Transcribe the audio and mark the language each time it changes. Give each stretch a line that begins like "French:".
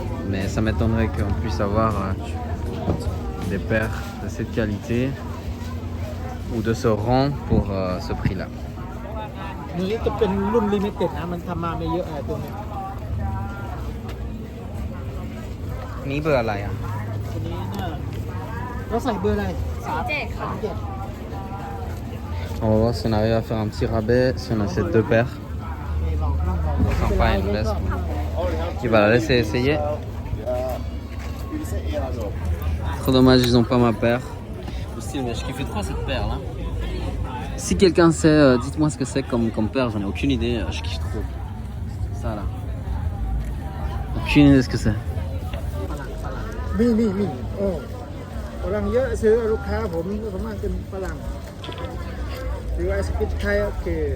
French: Mais ça m'étonnerait qu'on puisse avoir des paires de cette qualité ou de ce rang pour ce prix-là.
Thai: นี้จะเป็นรุ่นลิมิเต็ดนะมันทำมาไม่เยอะอะไรตัวนี้ นี่เบอร์อะไรอ่ะ ตัวนี้น่ะเราใส่เบอร์อะไร37
French: On va voir si on arrive à faire un petit rabais, si on achète deux paires.
Thai: นี่ลองนั่งลอง
French: Sympa, elle nous laisse. Tu vas la laisser essayer. Trop dommage, ils ont pas ma paire. Le style, mais je kiffe trop cette paire là. Si quelqu'un sait, dites-moi ce que c'est comme paire, j'en ai aucune idée, je kiffe trop. Ça là. Aucune idée de ce que c'est.
Thai: มีโอ้ฝรั่งเยอะซื้อลูกค้าผมสมมติเป็นฝรั่งซื้อไอศกรีมไทยโอเค